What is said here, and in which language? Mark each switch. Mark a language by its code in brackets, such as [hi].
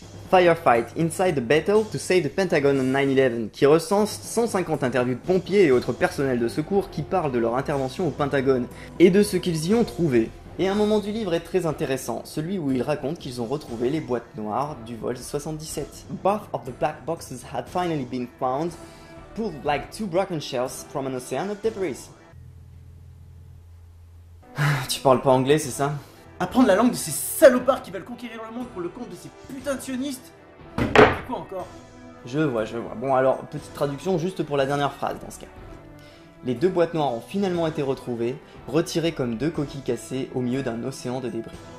[fr] Firefight, Inside the Battle to Save the Pentagon on 9/11, qui recense 150 interviews de pompiers et autres personnels de secours qui parlent de leur intervention au Pentagone et de ce qu'ils y ont trouvé. Et un moment du livre est très intéressant, celui où ils racontent qu'ils ont retrouvé les boîtes noires du vol 77. [en] Both of the black boxes had finally been found, pulled like two broken shells from an ocean of debris. [fr] Tu parles pas anglais, c'est ça? Apprendre la langue de ces salopards qui veulent conquérir le monde pour le compte de ces putains de sionistes? Quoi encore? Je vois. Bon alors, petite traduction juste pour la dernière phrase dans ce cas. Les deux boîtes noires ont finalement été retrouvées, retirées comme deux coquilles cassées au milieu d'un océan de débris.